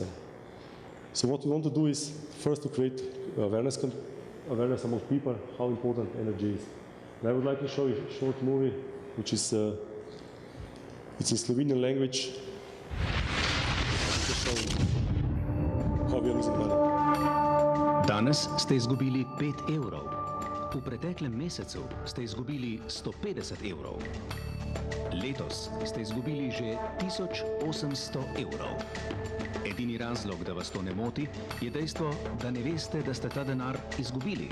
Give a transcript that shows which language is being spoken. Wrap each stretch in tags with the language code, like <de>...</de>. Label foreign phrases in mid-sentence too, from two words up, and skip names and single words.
<en>So what we want to do is first to create awareness among people how important energy is. And I would like to show you a short movie, which is it's in Slovenian language. To show how we are losing money.</en> <sl>Danes ste izgubili 5 evrov. V preteklem mesecu ste izgubili 150 evrov. Letos ste izgubili že 1800 evrov. Edini razlog, da vas to ne moti, je dejstvo, da ne veste, da ste ta denar izgubili.</sl>